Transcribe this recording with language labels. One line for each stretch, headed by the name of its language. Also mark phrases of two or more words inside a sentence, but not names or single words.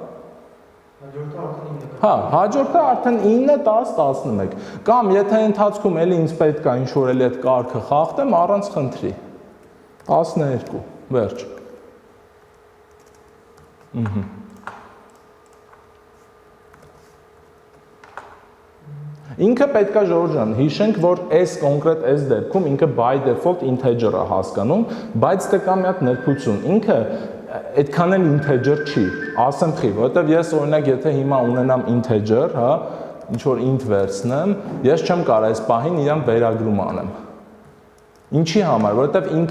Armenian: Հա, հաջորդը արդեն 9, 10, 11։ Կամ եթե ընթացքում էլի ինձ պետք է ինչ-որ էլի այդ կարգը խախտեմ, առանց խնդրի։ 12, վերջ։ Ինքը պետք է ժողովուրդ ջան, հիշենք, որ այս կոնկրետ այս դեպքում ինքը
English: by default integer
Armenian: է հասկանում, բայց դե կա մի հատ ներբություն։ Ինքը այդքան էլ integer չի, ասեմ խի, որովհետև ես օրինակ եթե հիմա ունենամ integer, հա, ինչ որ int վերցնեմ, ես չեմ կարող այս պահին իրան վերագրում անեմ։ Ինչի համար, որովհետև ինքը